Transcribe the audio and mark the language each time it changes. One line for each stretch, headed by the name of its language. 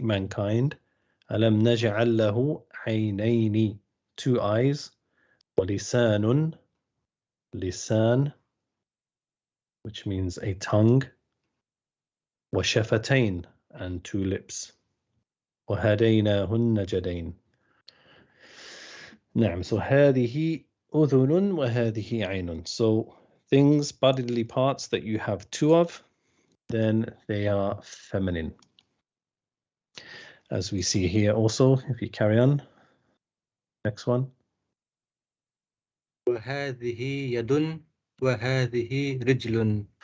English: mankind,
Arabic: ألم نجعل له عينين,
English: two eyes, ولسان, lisan, which means a tongue, وشفتين, and two lips,
Arabic: وهديناه النجدين. So هذه أذن وهذه عين.
English: So things, bodily parts that you have two of, then they are feminine. As we see here also, if you carry on. Next one.
Arabic: وهذه يد وهذه رجل.